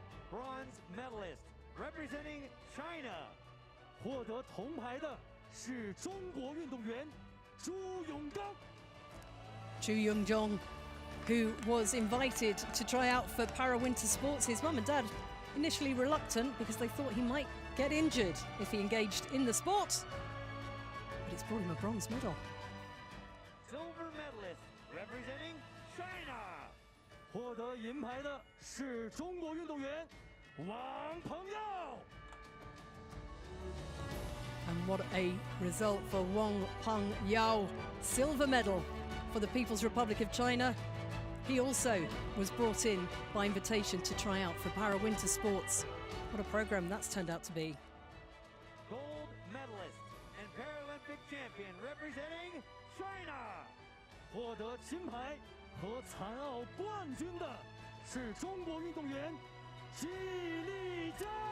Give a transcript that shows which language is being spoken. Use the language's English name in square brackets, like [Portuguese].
[English] Bronze medalist representing China， [Chinese] 获得铜牌的是中国运动员朱永刚。 [English] Zhu Yonggang, who was invited to try out for para-winter sports. His mum and dad initially reluctant because they thought he might get injured if he engaged in the sport. But it's brought him a bronze medal. Silver medalist representing China， [Chinese] 获得银牌的是中国运动员王鹏耀。 [English] And what a result for Wang Peng Yao. Silver medal for the People's Republic of China. He also was brought in by invitation to try out for Para-Winter Sports. What a program that's turned out to be. Gold medalist and Paralympic champion representing China. [Chinese] 获得金牌和残奥冠军的是中国运动员季丽佳。